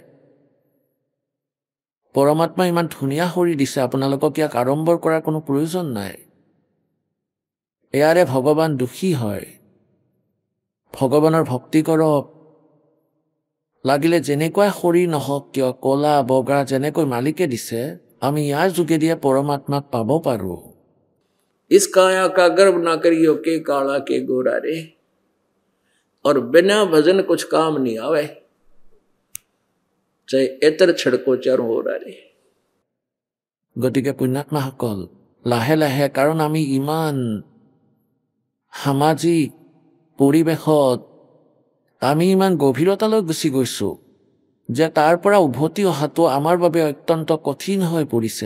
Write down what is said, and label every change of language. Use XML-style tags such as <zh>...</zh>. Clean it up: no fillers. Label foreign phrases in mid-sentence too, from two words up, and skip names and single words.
<as>পৰমাত্মা ইমান ধুনীয়া শৰীৰ দিছে আপোনালোকক, ইয়াক আড়ম্বৰ কৰাৰ কোনো প্ৰয়োজন নাই। এয়াৰে ভগৱান দুখী হয়। ভগৱানৰ ভক্তি কৰক, লাগিলে যেনেকুৱাই শৰীৰ নহওক কিয়, কলা বগা যেনেকৈ মালিকে দিছে, আমি ইয়াৰ যোগেদিয়ে পৰমাত্মাক পাব পাৰোঁ।</as> <hi>इस काया का गर्व ना करियो के काला के गोरा रे, और बिना भजन कुछ काम नहीं आवे, चाहे एतर छड़को चारों हो रे।</hi> <as>গতিকে পুণ্যাত্মাসকল, লাহে লাহে, কাৰণ আমি ইমান সামাজিক পৰিৱেশত আমি ইমান গভীৰতালৈ গুচি গৈছোঁ যে তাৰ পৰা উভতি অহাটো আমাৰ বাবে অত্যন্ত কঠিন হৈ পৰিছে।</as>